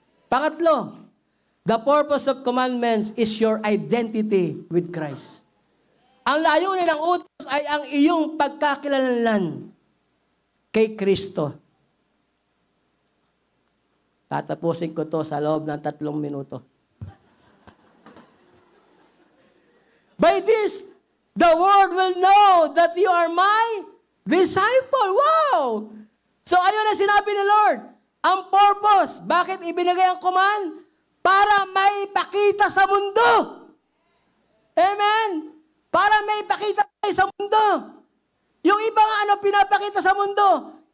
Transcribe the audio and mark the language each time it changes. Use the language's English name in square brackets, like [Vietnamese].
[Filipino] Pangatlo, [English] the purpose of commandments is your identity with Christ. [Filipino] Ang layunin ng utos ay ang iyong pagkakilanlan kay Kristo. Tatapusin ko to sa loob ng 3 minuto. [English] By this, the world will know that you are my disciple. Wow! [Filipino] So ayun ang sinabi ni Lord. Ang purpose, bakit ibinigay ang command? Para maipakita sa mundo. Amen? Para maipakita tayo sa mundo. Yung ibang pinapakita sa mundo?